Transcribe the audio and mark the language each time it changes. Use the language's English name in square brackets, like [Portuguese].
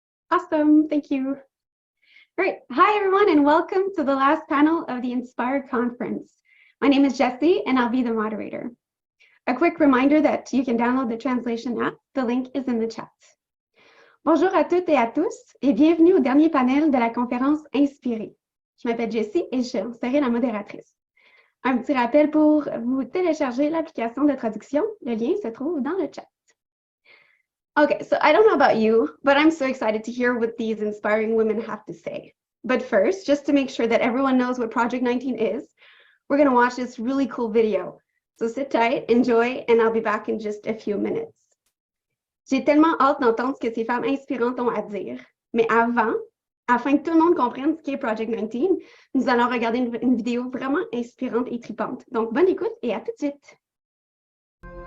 [English] Awesome, thank you. All right, hi everyone, and welcome to the last panel of the Inspire Conference. My name is Jessie, and I'll be the moderator. A quick reminder that you can download the translation app. The link is in the chat. [French] Bonjour à toutes et à tous, et bienvenue au dernier panel de la conférence Inspirer. Je m'appelle Jessie et je serai la modératrice. Un petit rappel pour vous télécharger l'application de traduction. Le lien se trouve dans le chat. [English] Okay, so I don't know about you, but I'm so excited to hear what these inspiring women have to say. But first, just to make sure that everyone knows what Project 19 is, we're going to watch this really cool video. So sit tight, enjoy, and I'll be back in just a few minutes. [French] J'ai tellement hâte d'entendre ce que ces femmes inspirantes ont à dire. Mais avant, afin que tout le monde comprenne ce qu'est Project 19, nous allons regarder une vidéo vraiment inspirante et tripante. Donc, bonne écoute et à tout de suite.